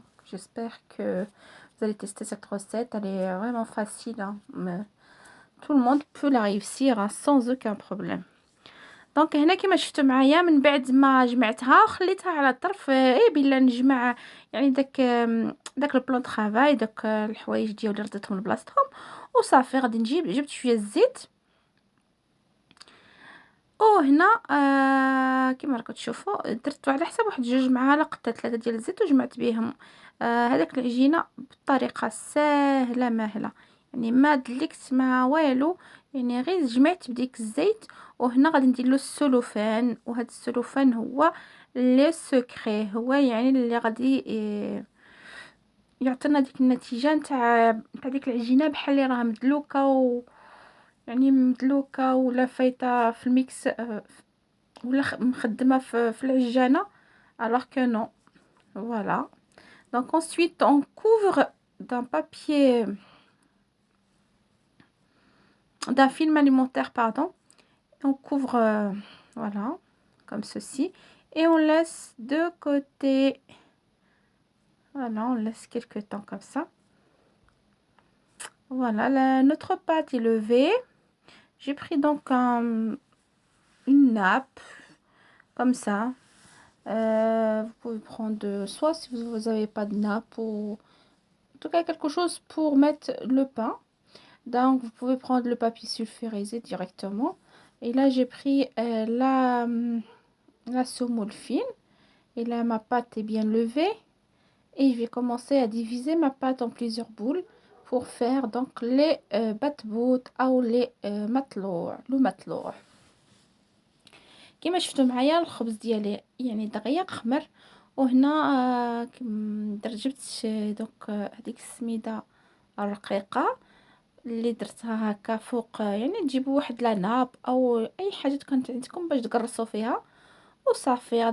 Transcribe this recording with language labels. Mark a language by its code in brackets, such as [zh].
[fr] J'espère que vous allez tester cette recette, elle est vraiment facile, hein, mais tout le monde peut la réussir hein, sans aucun problème. [ar] دونك هنا كما شفتوا معايا من بعد ما جمعتها وخليتها على طرف بلا نجمع يعني داك البلان طرافاي داك الحوايج ديالي رديتهم لبلاصتهم وصافي. غادي جبت شويه الزيت وهنا كما راكم تشوفوا درت على حساب واحد 2 معالق حتى 3 ديال الزيت وجمعت بهم هذاك العجينه بطريقه سهله ماهله، يعني ما دلكت مع والو، يعني غير جمعت بديك الزيت. وهنا غادي ندير له السلوفان، وهذا السلوفان هو لي سكري، هو يعني اللي غادي يعطينا ديك النتيجه نتاع ديك العجينه بحال اللي راها مدلوكه يعني مدلوكه ولا فايته في الميكس ولا مخدمه في العجانه [fr] alors que non. Voilà, donc ensuite on couvre d'un papier, d'un film alimentaire pardon, on couvre voilà comme ceci et on laisse de côté. Voilà, on laisse quelques temps comme ça. Voilà, notre pâte est levée. J'ai pris donc une nappe comme ça. Vous pouvez prendre soit si vous n'avez pas de nappe ou en tout cas quelque chose pour mettre le pain. Donc vous pouvez prendre le papier sulfurisé directement. Et là j'ai pris la semoule fine. Et là ma pâte est bien levée. Et je vais commencer à diviser ma pâte en plusieurs boules pour faire donc les batbout ou les matlour. [ar] كما شفتوا معايا الخبز ديالي يعني دغيا خمر. وهنا جبت دونك هذيك السميده الرقيقه اللي درتها هكا فوق، يعني تجيبوا واحد لاناب او اي حاجه كانت عندكم باش تقرصوا فيها وصافي.